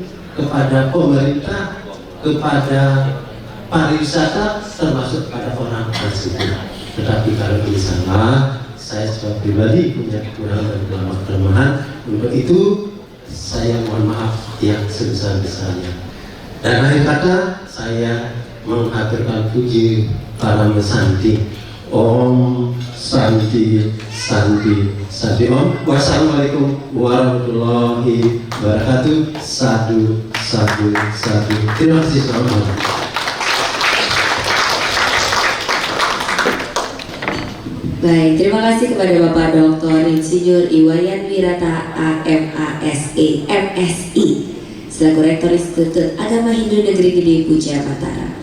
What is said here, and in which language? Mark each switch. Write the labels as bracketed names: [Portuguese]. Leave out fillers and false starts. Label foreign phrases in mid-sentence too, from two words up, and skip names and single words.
[Indonesian] kepada pemerintah kepada pariwisata termasuk pada orang asing tetapi kalau ini salah saya sebagai pribadi punya kekurangan dan kelemahan untuk itu saya mohon maaf yang sebesar-besarnya dan akhir kata saya menghaturkan puji para mesanti [Sanskrit] ॐ शान्ति शान्ति शान्ति ॐ [Arabic] والسلام عليكم ورحمة الله وبركاته [Sanskrit] साधु साधु साधु [Indonesian] terima kasih selamat Baik, terima kasih kepada Bapak Dr. Insinyur Iwayan Wirata AMASE MSI selaku Rektor Institut Agama Hindu Negeri Gede Puja Mataram.